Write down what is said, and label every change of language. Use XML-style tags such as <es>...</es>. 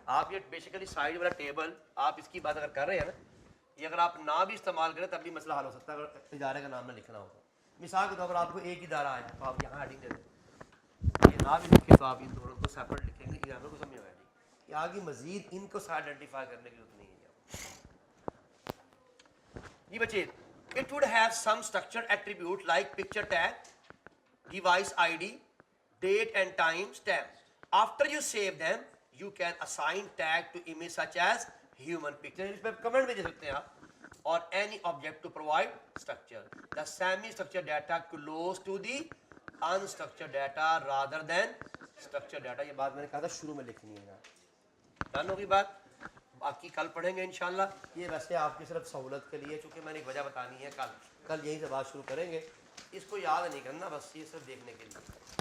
<ur>آپ یہ basically side والا ٹیبل آپ اس کی بات اگر کر رہے ہیں نا, یہ اگر آپ نہ بھی استعمال کریں تب بھی مسئلہ حل ہو سکتا ہے اگر ادارے کا نام نہ لکھنا ہوگا. مثال کے طور پر آپ کو ایک ادارہ آیا تو آپ یہاں ہیڈنگ دے دیں, یہ نہ بھی لکھیں تو آپ ان دونوں کو سیپریٹ لکھیں گے, اداروں کو سمجھ آئے گی کہ آگے مزید ان کو آئیڈینٹیفائی کرنے کی ضرورت نہیں ہے. جی بچے,</ur> <en>it would have some structured attribute like picture tag, device ID, date and time stamp. After you save them, you can assign tag to image such as human picture.</en> <ur>اس پہ کمنٹ بھی دے سکتے ہیں آپ.</ur> <en>Or any object to provide structure. The semi-structured data close to the unstructured data rather than structured data.</en> <ur>یہ بات میں نے کہا تھا شروع میں لکھنی ہے. ڈن ہوگی بات, باقی کل پڑھیں گے انشاءاللہ. یہ ویسے آپ کی صرف سہولت کے لیے, چونکہ میں نے ایک وجہ بتانی ہے, کل یہیں سے بات شروع کریں گے. اس کو یاد نہیں کرنا, بس یہ صرف دیکھنے کے لیے.</ur>